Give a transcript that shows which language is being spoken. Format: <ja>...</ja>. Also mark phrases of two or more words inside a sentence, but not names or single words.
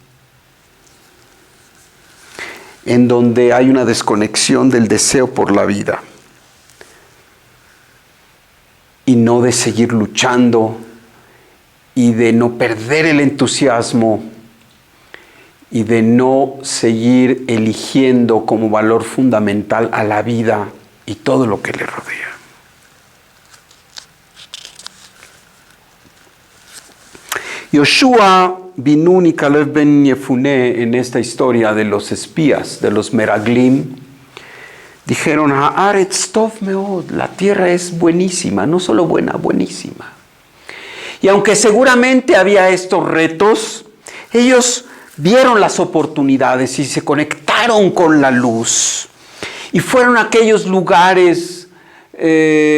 <es>en donde hay una desconexión del deseo por la vida y no de seguir luchando y de no perder el entusiasmo y de no seguir eligiendo como valor fundamental a la vida y todo lo que le rodea. Yoshua bin Nun y Caleb ben Yefuné, en esta historia de los espías, de los Meraglim, dijeron:</es> <he>הארץ טוב מאד,</he> <es>la tierra es buenísima, no solo buena, buenísima. Y aunque seguramente había estos retos, ellos vieron las oportunidades y se conectaron con la luz. Y fueron a aquellos lugares luminosos.</es>